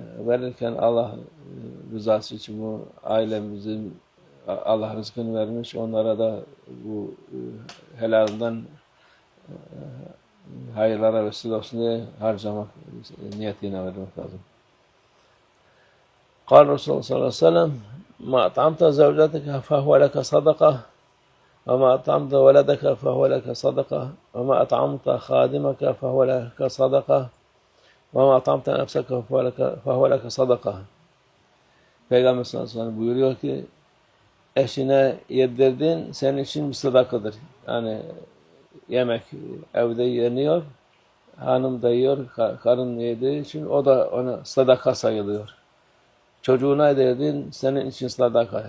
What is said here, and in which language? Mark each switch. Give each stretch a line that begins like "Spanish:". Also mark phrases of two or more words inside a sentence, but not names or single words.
Turkish: Verirken Allah rızası için bu ailemizin Allah rızkını vermiş. Onlara da bu helalinden hayırlara vesile olsun diye harcamak niyetiyle vermek lazım.
Arabic: قال رسول الله صلى الله عليه وسلم ما أطعمت زوجتك فهو لك صدقة وما أطعمت ولدك فهو لك صدقة وما أطعمت خادمك فهو لك صدقة وما أطعمت نفسك فهو لك صدقة.
Turkish: Peygamber
Arabic: صلى الله عليه وسلم
Turkish: buyuruyor ki eşine yedirdiğin senin için bir sadakadır. Yani yemek evde yeniyor, hanım da yiyor, karın yediği için o da ona sadaka sayılıyor. Çocuğuna yedirdin senin için sadaka.